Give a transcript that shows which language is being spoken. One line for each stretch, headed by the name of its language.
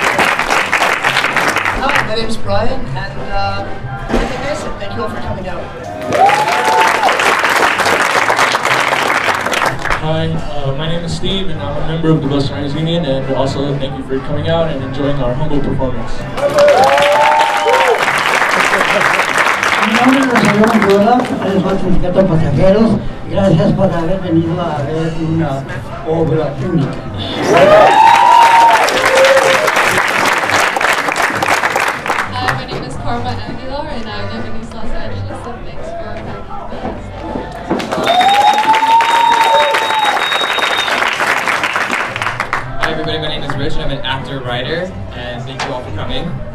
English: Hi, my name is Brian, and thank you all for coming out. Hi, my name is Steve, and I'm a member of the Bus Riders Union, and also thank you for coming out and enjoying our humble performance.
Spanish: Mi nombre es Rogelio Mayora, pertenezco al sindicato de pasajeros. Gracias por haber venido a ver una obra única.
English: Hi, my name is Karma Aguilar, and I live in East Los Angeles, and thanks for having me. Hi everybody, my name is Rich and I'm an actor, writer, and thank you all for coming.